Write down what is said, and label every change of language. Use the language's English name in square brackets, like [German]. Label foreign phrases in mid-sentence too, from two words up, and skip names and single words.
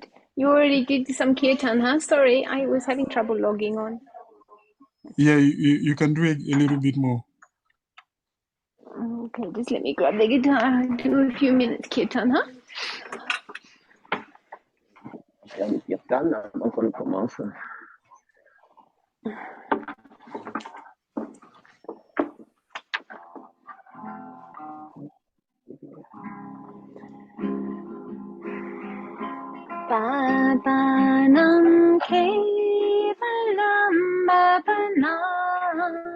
[English] You already did some kirtan, huh? Sorry, I was having trouble logging on. Yeah, you can do a little bit more. Okay, just let me grab the guitar. Do a few minutes kirtan, huh? Kirtan, [French] avant qu'on commence. [Sanskrit] Papanam kevalam papanam.